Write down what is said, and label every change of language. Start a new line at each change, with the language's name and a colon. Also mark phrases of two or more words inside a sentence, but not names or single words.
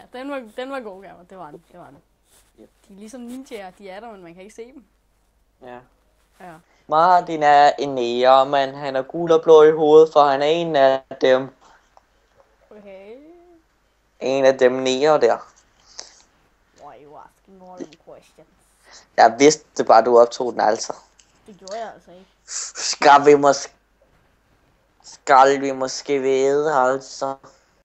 Danish: Den var god, Gammel. Det var den. De er ligesom ninjaer, de er der, men man kan ikke se dem. Ja. Ja. Martin er en nære, men han er gul og blå i hovedet, for han er en af dem. Okay. En af dem nære der.
English: Why are you asking all them questions?
Danish: Jeg vidste bare, du optog den altså. Det gjorde jeg altså ikke. Skal vi måske vide, altså.